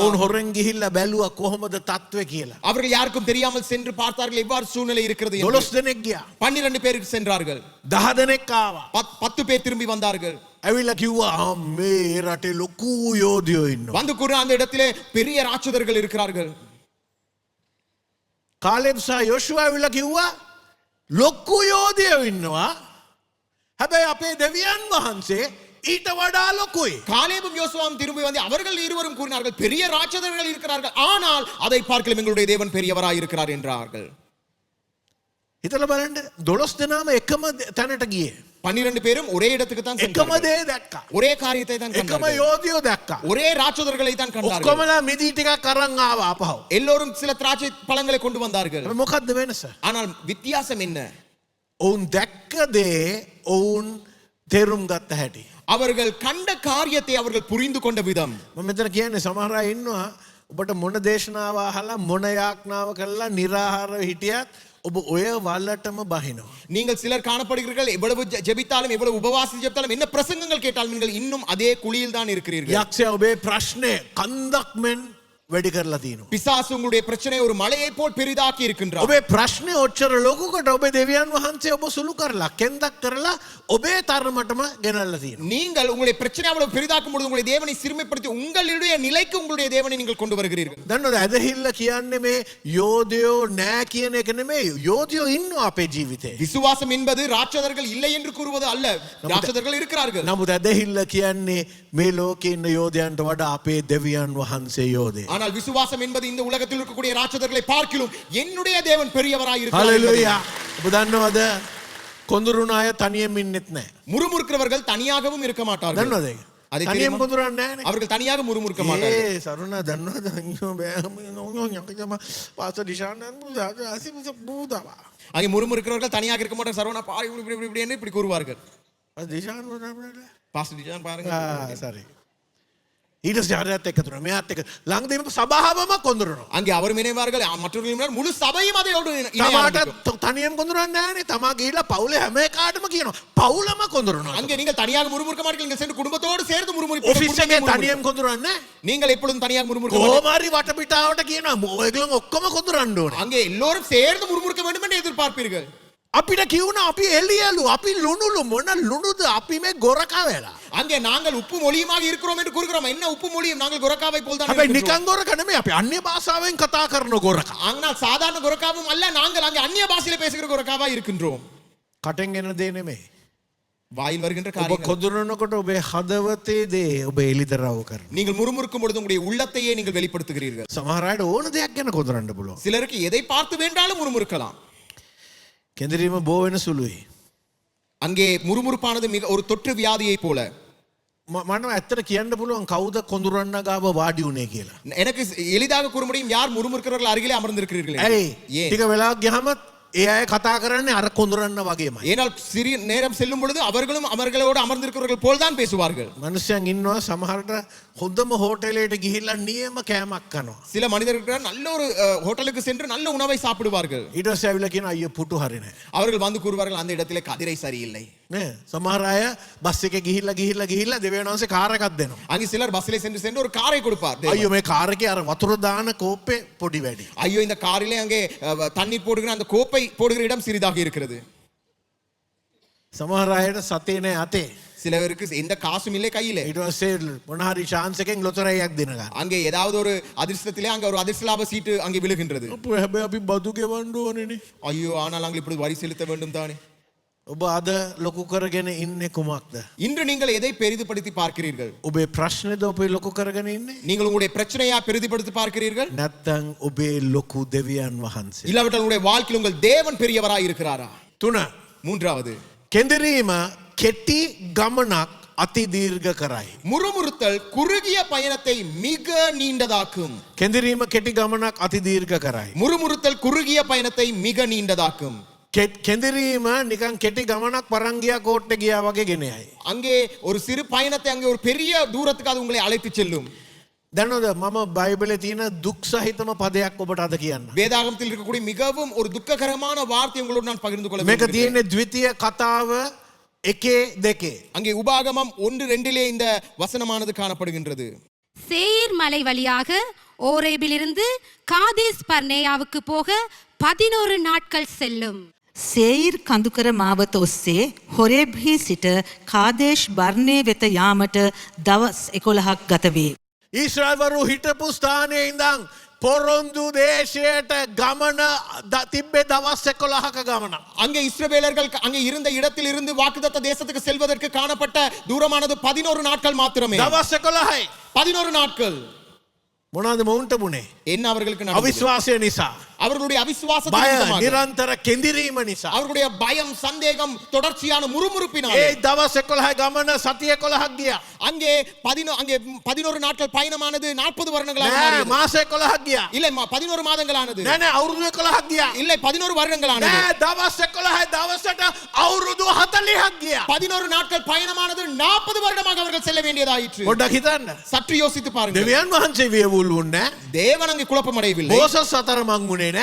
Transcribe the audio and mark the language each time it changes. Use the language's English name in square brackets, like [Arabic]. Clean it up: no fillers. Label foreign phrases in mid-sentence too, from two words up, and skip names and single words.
[Sinhala] ඔවුන් හොරෙන් ගිහිල්ලා බැලුවා කොහොමද තත්ත්වය කියලා. [Tamil] அவர்கள் யாருக்கும் தெரியாமல் சென்று பார்த்தார்கள் எவ்வாறு சூழ்நிலை இருக்கிறது என்று. [Sinhala] 12 දෙනෙක් ගියා. [Tamil] 12 பேர் சென்றார்கள். [Sinhala] 10 දෙනෙක් ආවා. [Tamil] 10 பேர் திரும்பி வந்தார்கள். [Sinhala] ඇවිල්ලා කිව්වා මේ රටේ ලොකු යෝධයෝ ඉන්නවා. [Tamil] வந்து கூட அந்த இடத்திலே பெரிய ராட்சதர்கள் இருக்கிறார்கள். [Sinhala] කාලෙබ් සහ යෝෂුවා ඇවිල්ලා කිව්වා ලොකු යෝධයෝ ඉන්නවා. හැබැයි අපේ දෙවියන් වහන්සේ ඊට වඩා ලොකුයි. [Tamil] காலேபும் யோசுவாவும் திரும்பி வந்து அவர்கள் இருவரும் கூறினார்கள், பெரிய ராட்சதர்கள் இருக்கிறார்கள், ஆனால் அதை பார்க்கலாம் எங்களுடைய தேவன் பெரியவராய் இருக்கிறார் என்றார்கள். [Sinhala] හිතලා බලන්න 12 දෙනාම එකම තැනට ගියේ. [Tamil] 12 பேரும் ஒரே இடத்துக்கு தான் [Sinhala] එකම [Tamil] சென்றார்கள். [Sinhala] දේ දැක්කා. [Tamil] ஒரே காரியத்தை தான் [Sinhala] එකම [Tamil] கண்டார்கள். [Sinhala] යෝධයෝ දැක්කා. [Tamil] ஒரே ராட்சதர்களை தான் கண்டார்கள். [Sinhala] ඔක්කොමලා මිදී ටිකක් අරන් ආවා අපහව. [Tamil] எல்லோரும் சில திராட்சை பழங்களை கொண்டு வந்தார்கள். [Sinhala] හැබැයි මොකද්ද වෙනස? [Tamil] ஆனால் வித்தியாசம் என்ன? [Sinhala] ඔවුන් දැක්ක දේ ඔවුන් තේරුම් ගත්ත හැටි. [Tamil] அவர்கள் கண்ட காரியத்தை அவர்கள் புரிந்து கொண்ட விதம். [Sinhala] මම මෙතන කියන්නේ සමහර අය ඉන්නවා ඔබට මොන දේශනාව අහලා මොන යාඥාව කළා निराහාරව හිටියත් ඔබ ඔය වලටම බහිනවා. [Tamil] நீங்கள் சிலர் காணப்படுகிறீர்கள் எவ்வளவு ஜெபித்தாலும் எவ்வளவு உபவாசி ஜெபித்தாலும் என்ன பிரசங்கங்கள் கேட்டாலும் நீங்கள் இன்னும் அதே குழியில் தான் இருக்கிறீர்கள். [Sinhala] යක්ෂයා ඔබේ ප්‍රශ්නේ කන්දක් මෙන් වැඩි කරලා තියෙනවා. [Tamil] பிசாசு உங்களுடைய பிரச்சனை ஒரு மலையை போல் பெரிதாக்கி இருக்கின்றார். [Sinhala] ඔබේ ප්‍රශ්නේ ඔච්චර ලොකුකට ඔබේ දෙවියන් වහන්සේ ඔබ සුළු කරලා කෙන්දක් කරලා ඔබේ තරමටම ගෙනල්ලා තියෙනවා. [Tamil] நீங்கள் உங்களுடைய பிரச்சனை அவ்வளவு பெரிதாக்கும் பொழுது உங்களுடைய தேவனை சிறுமைப்படுத்தி உங்களுடைய நிலைக்கு உங்களுடைய தேவனை நீங்கள் கொண்டு வருகிறீர்கள். [Sinhala] දන්නවද ඇදහිල්ල කියන්නේ මේ යෝධයෝ නෑ කියන එක නෙමෙයි. යෝධයෝ ඉන්නවා අපේ ජීවිතේ. [Tamil] விசுவாசம் என்பது ராட்சதர்கள் இல்லை என்று கூறுவது அல்ல. ராட்சதர்கள் இருக்கிறார்கள். [Sinhala] නමුත් ඇදහිල්ල කියන්නේ මේ ලෝකේ ඉන්න යෝධයන්ට වඩා අපේ දෙවියන් වහන්සේ යෝධය. [Tamil] ஆனால் விசுவாசம் என்பது இந்த உலகத்தில் இருக்கக்கூடிய ராட்சதர்களை பார்க்கிலும் என்னுடைய தேவன் பெரியவராய் இருக்கிறார். [Sinhala] හලෙලූයා. ඔබ දන්නවද කොඳුරුණ අය තනියම ඉන්නෙත් නෑ. [Tamil] முறுமுறுக்கிறவர்கள் தனியாகவும் இருக்க மாட்டார்கள். [Sinhala] දන්නවද ඒක? [Tamil] அதை [Sinhala] තනියම [Tamil] தெரியுமா? [Sinhala] කොඳුරන්නේ නෑනේ. [Tamil] அவர்கள் தனியாக முறுமுறுக்க மாட்டார்கள். [Sinhala] ඒ සරුණා දන්නවද අයියෝ බෑම යකම පාස දිශානන් අසිමිස බූදවා. [Tamil] அங்கே முறுமுறுக்கிறவர்கள் தனியாக இருக்க மாட்டார்கள். சரவணா பாரு இப்படி இப்படி இப்படி என்று இப்படி கூறுவார்கள். [Sinhala] දිශාන වුණා [Tamil] பாஸ்டர் டிஜான் பாருங்க. [Sinhala] සරි. ඊට ජාරයත් එක්ක තුන මෙයාත් එක්ක ළඟදීම සභාවම කොඳුරනවා. [Tamil] அங்கே அவர் இணைவார்கள் மற்றவர்கள் முழு சபையும் அதோடு [Sinhala] තමාට තනියම කොඳුරන්නේ නෑනේ. තමා ගිහිල්ලා පවුලේ හැම එකාටම කියනවා. පවුලම කොඳුරනවා. [Tamil] அங்கே நீங்கள் தனியாக முறுமுறுக்க மாட்டீர்கள். நீங்கள் சென்று குடும்பத்தோடு சேர்ந்து [Sinhala] ඔෆිස් එකේ [Tamil] முறுமுறுப்பீர்கள். [Sinhala] තනියම කොඳුරන්නේ නෑ. [Tamil] நீங்கள் எப்பொழுதும் தனியாக முறுமுறுக்க மாட்டீர்கள். [Sinhala] කොහොමාරි වටපිටාවට කියනවා ඔයගොල්ලෝ ඔක්කොම කොඳුරන්න ඕනේ. [Tamil] அங்கே எல்லோரும் சேர்ந்து முறுமுறுக்க வேண்டும் என்று எதிர்பார்ப்பீர்கள். [Sinhala] අපිට කිව්වනා අපි එළියලු අපි ලුණුලු මොන ලුණුද අපි මේ ගොරකා වෙලා. [Tamil] அங்கே நாங்கள் உப்பு மொழியுமாக இருக்கிறோம் என்று கூறுகிறோம். என்ன உப்பு மொழியும்? நாங்கள் கொரக்காவை போல் தான் [Sinhala] හැබැයි [Tamil] இருக்கின்றோம். [Sinhala] නිකන් ගොරක නෙමෙයි අපි අන්‍ය භාෂාවෙන් කතා කරන ගොරකා. [Tamil] ஆனால் சாதாரண கொரக்காவும் அல்ல. நாங்கள் அங்கே அந்நிய பாஷையில பேசுகிற கொரக்காவா இருக்கின்றோம். [Sinhala] කටෙන් එන දේ නෙමෙයි. [Tamil] வாயில் வருகின்ற [Sinhala] ඔබ [Tamil] காரியங்கள். [Sinhala] කොඳුරනකොට ඔබේ හදවතේ දේ ඔබ එළිදරව් කරනවා. [Tamil] நீங்கள் முறுமுறுக்கும் பொழுது உங்களுடைய உள்ளத்தையே நீங்கள் வெளிப்படுத்துகிறீர்கள். [Sinhala] සමහර අයට ඕන දෙයක් ගැන කොඳුරන්න පුළුවන්. [Tamil] சிலருக்கு எதை பார்த்து வேண்டாலும் முறுமுறுக்கலாம். [Sinhala] කෙඳිරීම බෝ වෙන සුළුයි. [Tamil] அங்கே முறுமுறுப்பானது மிக ஒரு தொற்று வியாதியை போல. [Sinhala] මම ඇත්තට කියන්න පුළුවන් කවුද කොඳුරන්න ගාව වාඩි උනේ කියලා. [Tamil] எனக்கு எளிதாக கூற முடியும் யார் முறுமுறுக்கிறவர்கள் அருகிலே அமர்ந்திருக்கிறீர்கள். [Sinhala] ඇයි? [Tamil] ஏன்? [Sinhala] ටික වෙලාවක් ගියාම ඒ අය කතා කරන්නේ අර කොඳුරන්න වගේමයි. [Tamil] ஏனால் சிறிய நேரம் செல்லும் பொழுது அவர்களும் அவர்களோடு அமர்ந்திருக்கிறவர்கள் போல் தான் பேசுவார்கள். [Sinhala] මනුස්සයන් ඉන්නවා සමහරට හොඳම හෝටලයට ගිහිල්ලා නියම කෑමක් කනවා. [Tamil] சில மனிதர்கள் நல்ல ஒரு ஹோட்டலுக்கு சென்று நல்ல உணவை சாப்பிடுவார்கள். [Sinhala] ඊට පස්සේ ඇවිල්ලා කියනවා අයියෝ පුටු හරි නැහැ. [Tamil] அவர்கள் வந்து கூறுவார்கள் அந்த இடத்திலே கதிரை சரியில்லை. [Sinhala] නේ සමහර අය බස් එකේ ගිහිල්ලා දෙවියන් වහන්සේ කාර් එකක් දෙනවා. [Tamil] அங்கே சிலர் பஸ்ஸிலே சென்று சென்று ஒரு காரை கொடுப்பார். [Sinhala] අයියෝ මේ කාර් එකේ අර වතුර දාන කෝප්පේ පොඩි වැඩි. [Tamil] ஐயோ இந்த காரிலே அங்கே தண்ணீர் போடுகிற அந்த கோப்பை போடுகிற இடம் சிறிதாக இருக்கிறது. [Sinhala] සමහර අයට සතේ නෑ අතේ. [Tamil] சிலருக்கு எந்த காசும் இல்லை கையிலே. [Sinhala] ඊට පස්සේ මොන හරි chance එකෙන් ලොතරැයියක් දෙන ගන්න. [Tamil] அங்கே ஏதாவது ஒரு அதிர்ஷ்டத்திலே அங்கே ஒரு அதிர்ஷ்ட லாப சீட்டு அங்கே விழுகின்றது. [Sinhala] අපෝ හැබැයි අපි බදු ගෙවන්න ඕනේනේ. [Tamil] ஐயோ ஆனால் நாங்கள் இப்படி வரி செலுத்த வேண்டும் தானே. [Sinhala] ඔබ අද ලොකු කරගෙන ඉන්නේ කුමක්ද? [Tamil] இன்று நீங்கள் எதை பெரிதுபடுத்தி பார்க்கிறீர்கள்? [Sinhala] ඔබේ ප්‍රශ්නේද ඔබ ලොකු කරගෙන ඉන්නේ? [Tamil] நீங்கள் உங்களுடைய பிரச்சனையா பெரிதுபடுத்தி பார்க்கிறீர்கள்? [Sinhala] නැත්නම් ඔබේ ලොකු දෙවියන් වහන්සේ? [Tamil] இல்லாவிட்டால் உங்களுடைய வாழ்க்கையில் உங்கள் தேவன் பெரியவராய் இருக்கிறாரா? [Sinhala] 3. [Tamil] மூன்றாவது, [Sinhala] කෙඳිරීම කෙටි ගමනක් අති දීර්ඝ කරයි. [Tamil] முறுமுறுத்தல் குறுகிய பயணத்தை மிக நீண்டதாக்கும். [Sinhala] කෙඳිරීම කෙටි ගමනක් අති දීර්ඝ කරයි. [Tamil] முறுமுறுத்தல் குறுகிய பயணத்தை மிக நீண்டதாக்கும். [Sinhala] කෙඳිරීම නිකන් කෙටි ගමනක් පරං ගියා කෝට්ටේ ගියා වගේ ගෙන යයි. [Tamil] அங்கே ஒரு சிறு பயணத்தை அங்கே ஒரு பெரிய தூரத்துக்கு அது உங்களை அழைத்து செல்லும். [Sinhala] දන්නවද මම බයිබලේ තියෙන දුක් සහිතම පදයක් ඔබට අද කියන්න. [Tamil] வேதாகமத்தில் இருக்கக்கூடிய மிகவும் ஒரு துக்ககரமான வார்த்தை உங்களோடு நான் பகிர்ந்து கொள்ள [Sinhala] මේක [Tamil] விரும்புகிறேன். [Sinhala] තියෙන්නේ ද්විතීය කතාව 1:2. [Tamil] அங்கே உபாகமம் 1:2 இந்த வசனமானது காணப்படுகின்றது. சேயீர் மலை வழியாக ஓரேபிலிருந்து காதேஸ் பர்னேயாவுக்கு போக 11 நாட்கள் செல்லும். [Sinhala] සේයිර් කඳුකර මාවත ඔස්සේ හොරෙබ්හි සිට කාදේශ් බර්ණය වෙත යාමට දවස් 11ක් ගත වේ. ඊශ්‍රායල්වරු හිටපු ස්ථානයේ ඉඳන් පොරොන්දු දේශයට ගමන තිබ්බේ දවස් 11ක ගමන. [Tamil] அங்கே இஸ்ரவேலர்கள் அங்கே இருந்த இடத்தில் இருந்து வாக்குத்தத்த தேசத்துக்கு செல்வதற்கு காணப்பட்ட தூரமானது 11 நாட்கள் மாத்திரமே. [Sinhala] දවස් 11යි. [Tamil] 11 நாட்கள். [Sinhala] මොනාද මොවුන්ට මුණේ. [Tamil] என்ன அவர்களுக்கு நடந்தது? [Sinhala] අවිශ්වාසය නිසා. [Tamil] அவர்களுடைய அவிசுவாசத்தின் [Sinhala] බය [Tamil] நிமித்தமாக, [Sinhala] නිරන්තර කෙඳිරීම නිසා. [Tamil] அவர்களுடைய பயம், சந்தேகம், தொடர்ச்சியான முறுமுறுப்பினால் [Sinhala] ඒ දවස් 11 ගමන සතිය 11ක් ගියා. [Tamil] அங்கே 11 நாட்கள் பயணமானது 40 வருடங்களாக [Sinhala] නෑ [Tamil] மாறியது. [Sinhala] මාස 11ක් ගියා. [Tamil] இல்லை 11 மாதங்களானது. [Sinhala] නෑ නෑ අවුරුදු 11ක් ගියා. [Tamil] இல்லை 11 வருடங்களானது. [Sinhala] නෑ දවස් 11 දවසට අවුරුදු 40ක් ගියා. [Tamil] 11 நாட்கள் பயணமானது 40 வருடமாக அவர்கள் செல்ல வேண்டியதாயிற்று. [Sinhala] පොඩ්ඩක් හිතන්න. [Tamil] சற்று யோசித்து பாருங்கள். [Sinhala] දෙවියන් වහන්සේ වියවුල් වුණේ නෑ. [Tamil] தேவன் அங்கே குழப்பமடையவில்லை. [Sinhala] මෝසස් අතරමං වුණේ නෑ.